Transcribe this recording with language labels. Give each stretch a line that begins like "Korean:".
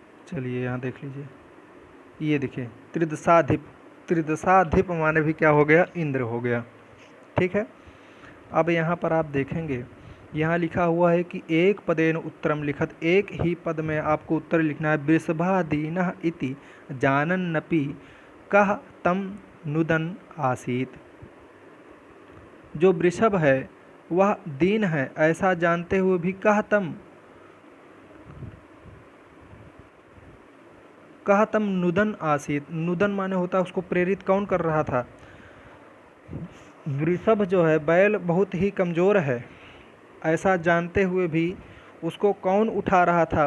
Hindi: चलिए यहाँ देख लीजिए, ये देखिए त्रिदशाधिप। त्रिदशाधिप माने भी क्या हो गया? इंद्र हो गया। ठीक है। अब यहाँ पर आप देखेंगे, यहाँ लिखा हुआ है कि
Sanskrit: एक पदेन उत्तरम लिखत,
Hindi: एक ही पद में आपको उत्तर लिखना है।
Sanskrit: वृषभादीनः इति जानन्नपि कः तम नुदन आसीत।
Hindi: जो वृषभ है वह दीन है, ऐसा जानते हुए भी
Sanskrit: कः तम नुदन आसीत।
Hindi: नुदन माने होता है उसको प्रेरित कौन कर रहा था? वृषभ जो है, बैल बहुत ही कमज़ोर है, ऐसा जानते हुए भी उसको कौन उठा रहा था?